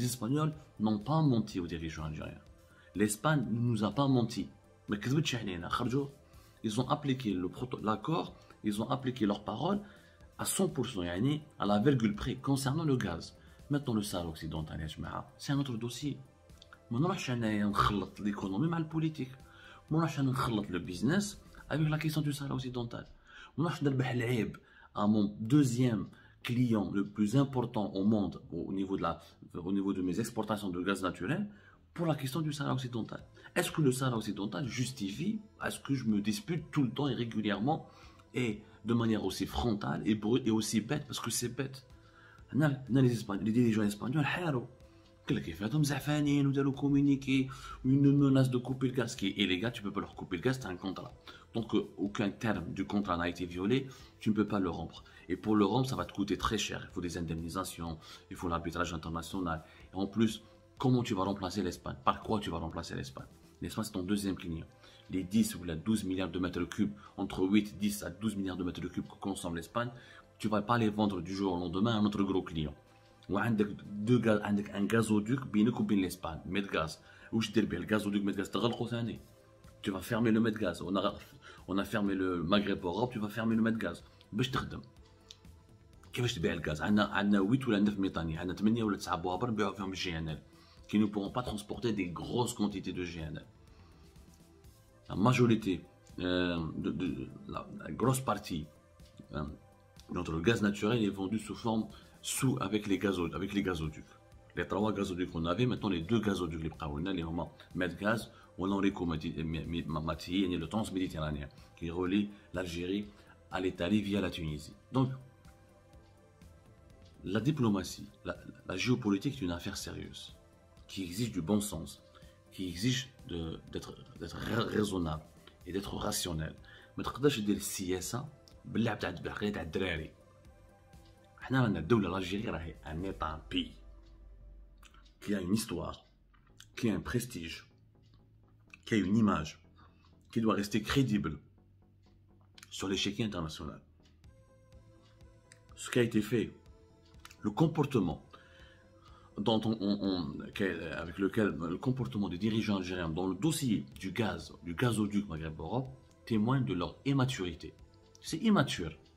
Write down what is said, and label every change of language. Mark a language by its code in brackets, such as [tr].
[fr] Les Espagnols n'ont pas menti aux dirigeants algériens. L'Espagne ne nous a pas menti. [ar] ما كذبتش علينا خرجوا. [fr] Ils ont appliqué l'accord, ils ont appliqué leurs paroles à 100%, [ar] يعني [fr] à la virgule près concernant le gaz. Maintenant le Sahara occidental [ar] يا جماعة [fr] c'est un autre dossier. [ar] ما نروحش انايا نخلط [fr] l'économie [ar] مع البوليتيك. ما نروحش انا نخلط [fr] le business avec la question du Sahara occidental. [ar] ما نروحش نربح العيب [fr] à mon deuxième client le plus important au monde au niveau de mes exportations de gaz naturel pour la question du Sahara occidental. Est-ce que le Sahara occidental justifie à ce que je me dispute tout le temps et régulièrement et de manière aussi frontale et aussi bête, parce que c'est bête. Les dirigeants espagnols [ar] حاروا قال لك كيفاتهم زعفانين وداروا [fr] communiqué une menace de couper le gaz qui est illégal. Tu peux pas leur couper le gaz, c'est un contrat. Donc aucun terme du contrat n'a été violé, tu ne peux pas le rompre. Et pour le rompre, ça va te coûter très cher. Il faut des indemnisations, il faut l'arbitrage international. Et en plus, comment tu vas remplacer l'Espagne? Par quoi tu vas remplacer l'Espagne? L'Espagne, c'est ton deuxième client. Les 10 ou les 12 milliards de mètres cubes, entre 8, 10 à 12 milliards de mètres cubes que consomme l'Espagne, tu ne vas pas les vendre du jour au lendemain à un autre gros client. Ou un gazoduc [ar] بينك وبين [fr] l'Espagne, Medgaz. [ar] واش دير به الgazoduc Medgaz تغلقو ثاني. [fr] Tu vas fermer le Medgaz. On a fermé le Maghreb Europe, tu vas fermer le Medgaz. [ar] باش تخدم. كيفاش تبيع الغاز؟ عندنا 8 ولا 9 ميطاني، عندنا 8 ولا 9 بوابر نبيعو فيهم GNL. [fr] Qui ne pourront pas transporter des grosses quantités de GNL. La majorité, la grosse partie de notre gaz naturel est vendue avec les gazoducs. Les 3 gazoducs qu'on avait, maintenant les 2 gazoducs les [ar] bqaoulna, [fr] les huma Medgaz ou l'Enrico Mathieu, le transméditerranéen, qui relie l'Algérie à l'Italie via la Tunisie. Donc, la diplomatie, la géopolitique est une affaire sérieuse, qui exige du bon sens, qui exige d'être raisonnable et d'être rationnel. [ar] ما تقدرش دير السياسه باللعب تاع الدراري. حنا رانا الدوله الالجيريه راهي [fr] ان ايطا بي qui a une histoire, qui a un prestige, qui a une image, qui doit rester crédible sur l'échiquier international. Ce qui a été fait, le comportement avec lequel le comportement des dirigeants algériens dans le dossier du gazoduc Maghreb-Europe témoigne de leur immaturité. C'est immature.